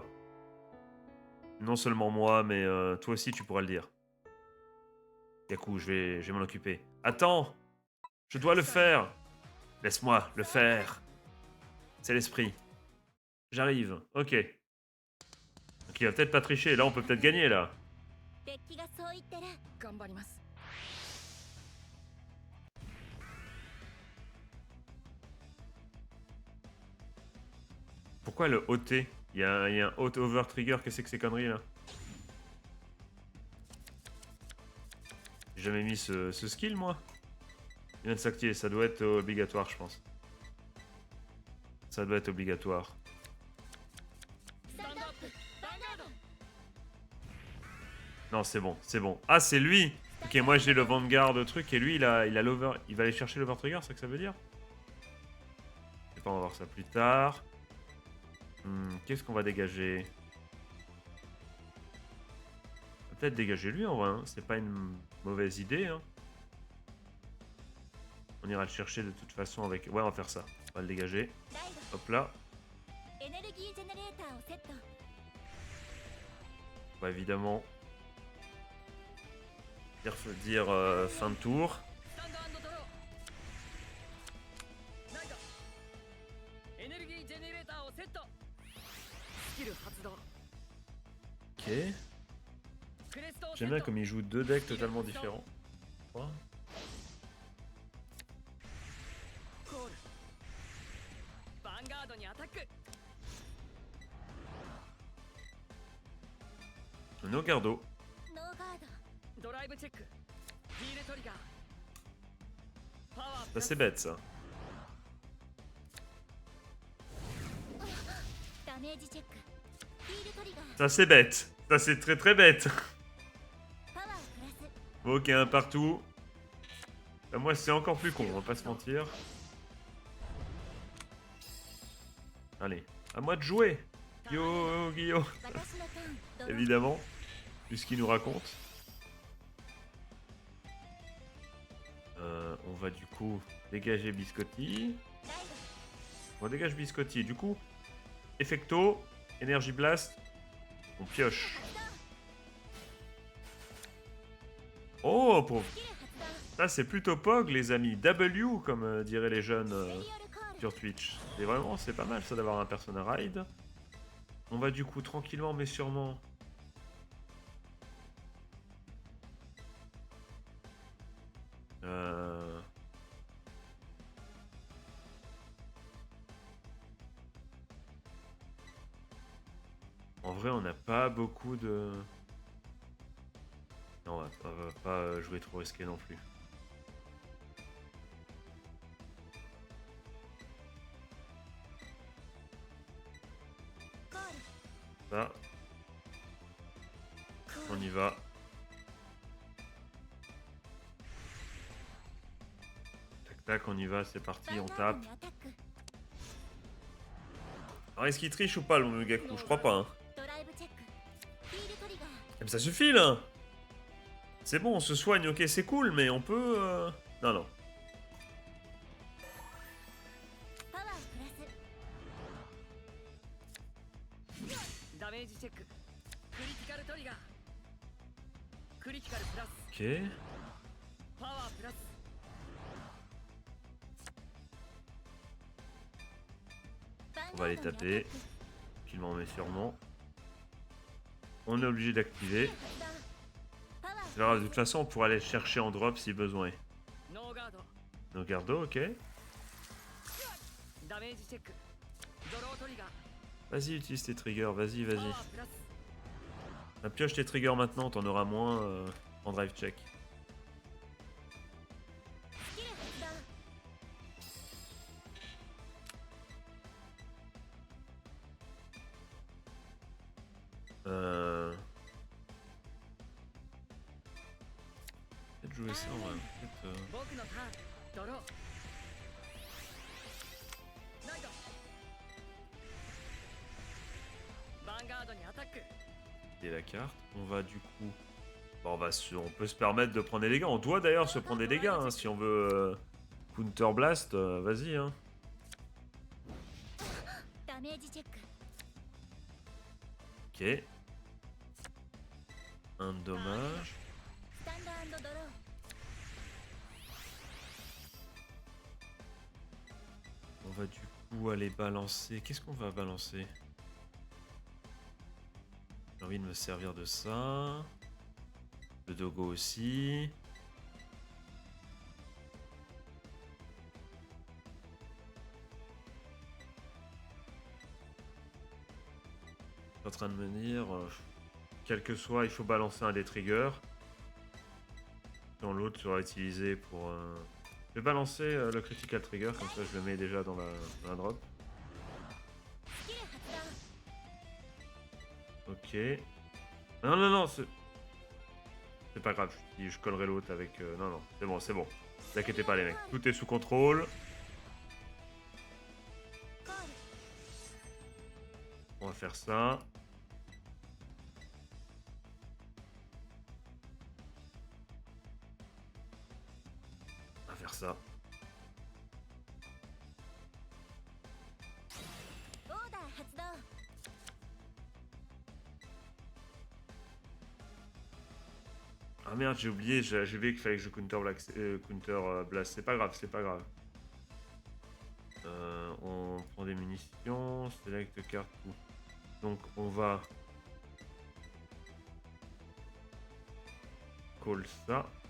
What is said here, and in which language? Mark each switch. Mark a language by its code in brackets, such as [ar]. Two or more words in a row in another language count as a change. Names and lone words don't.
[fr] Non seulement moi, mais toi aussi, tu pourras le dire. Yaku, je vais m'en occuper. Attends! Je dois le faire! Laisse-moi le faire. C'est l'esprit. J'arrive. Ok. Donc il va peut-être pas tricher. Là, on peut peut-être gagner, là. [ja] デッキがそう言ってる頑張ります [fr] Pourquoi le OT? Il y a un Hot Over Trigger. Qu'est-ce que ces conneries, là? J'ai jamais mis ce skill, moi. Il vient de s'activer. Ça doit être obligatoire, je pense. Ça doit être obligatoire. [ja] スタンドアップヴァンガード [fr] Non, c'est bon, c'est bon. Ah, c'est lui! Ok, moi j'ai le Vanguard truc et lui il a l'over. Il va aller chercher l' [en] over trigger, [fr] c'est ça que ça veut dire? Je sais pas, on va voir ça plus tard. Qu'est-ce qu'on va dégager? On va peut-être dégager lui en vrai, hein. C'est pas une mauvaise idée. Hein. On ira le chercher de toute façon avec. Ouais, on va faire ça. On va le dégager. [ja] ライ [fr] Hop là. [ja] ドエネルギージェネレーターをセット [fr] On va évidemment dire fin de tour. [ja] スタンドドローライドエネルギージェネレーターをセットスキル発動 [fr] Ok. [ja] クレストをセ [fr] J'aime [ja] ッ [fr] bien [ja] ト [fr] comme il joue deux decks totalement différents. Quoi? [ja] コールヴァンガードにアタックノーガード. ノーガードドライブチェックヒールトリガーパワープ [fr] Ça [ja] ラス [fr] c'est bête ça. [ja] ダメージチェックヒールトリガー [fr] Ça c'est bête. Ça c'est très très bête. [ja] パワープラス [fr] Ok, un partout. Bah, moi c'est encore plus con, on va pas se mentir. Allez, à moi de jouer. Yo, Guillaume. [ja] 私のターンドロー [fr] Évidemment, vu ce qu'il nous raconte. On va du coup dégager Biscotti. [ja] ライ [fr] On dégage Biscotti. Du coup, Effecto, Energy Blast, on pioche. Oh, pauvre. [ja] ドスキル発動 [fr] Ça c'est plutôt POG les amis. W comme diraient les jeunes [ja] セリオルコール [fr] sur Twitch. Et vraiment, c'est pas mal ça d'avoir un [en] persona ride. [fr] On va du coup tranquillement mais sûrement. En vrai, on n'a pas beaucoup de. Non, on va pas jouer trop risqué non plus. Ça, [ja] コー [fr] on [ja] ル [fr] y va. Tac tac, on y va, c'est parti, [ja] ヴァン [fr] on [ja] ガー [fr] tape. [ja] ドにアタック [fr] Alors est-ce qu'il triche ou pas le Mugaku? Je crois pas. Hein. ドライブチェックヒールトリガー Mais ça suffit là. C'est bon, on se soigne, ok, c'est cool, mais on peut. Non, non. [ja] パワープラスダメージチェッククリティカルトリガークリティカルプラス [fr] Ok. [ja] パワープラス [fr] On va les taper. Tranquillement mais sûrement. On est obligé d'activer. C'est pas grave, de toute façon on pourra aller le chercher en drop si besoin. [ja] ノーガード [fr] Nos gardos, ok. [ja] ダメージチェックドロートリガー [fr] Vas-y, utilise tes triggers, vas-y, [ja] パ [fr] vas-y. [ja] ワープラス [fr] Pioche tes triggers maintenant, t'en auras moins en [en] drive check. [ja] スキル発動 [fr] Peut-être jouer ça, on va peut-être... [ja] 僕のターンドローナイトヴァンガードにアタック [fr] Et la carte. On va du coup... Bon, on peut se permettre de prendre des dégâts. On doit d'ailleurs se prendre des dégâts hein, si on veut [en] Counter Blast. [fr] Vas-y. Hein. [ja] ダメージチェック [fr] Ok. Un dommage. [ja] スタンダードドロー [fr] On va du coup aller balancer. Qu'est-ce qu'on va balancer? J'ai envie de me servir de ça. Le dogo aussi. Je suis en train de me dire, quel que soit, il faut balancer un des triggers. Dans l'autre sera utilisé pour... Je vais balancer le [en] critical trigger, [fr] comme ça je le mets déjà dans la drop. [ja] スキル発動 [fr] Ok. Non, non, non, c'est pas grave, je collerai l'autre avec... Non, non, c'est bon, c'est bon. Ne vous inquiétez pas les mecs, tout est sous contrôle. [ja] コール [fr] On va faire ça. On va faire ça. [ja] オーダー発動 [fr] Ah merde, j'ai oublié, j'ai vu qu'il fallait que je [en] counter blast. [fr] C'est pas grave, c'est pas grave. On prend des munitions, select carte. Donc on va call ça.